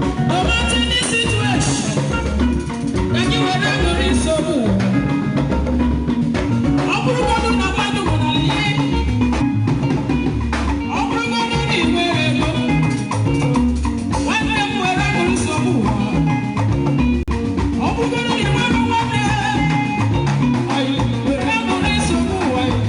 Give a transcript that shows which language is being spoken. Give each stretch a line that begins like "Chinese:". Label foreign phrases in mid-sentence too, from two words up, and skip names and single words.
English: No matter the situation, that you are ever in trouble.
Igbo: Ọ bụrụgodị na mmadụ nwere ihe, ọ bụrụgodị na ị nwere ego, nwanne m were ṅụrụ nsogbu ụwa. Ọ bụrụgodị na ị nwere nwanne, anyị were ṅụrụ nsogbu ụwa.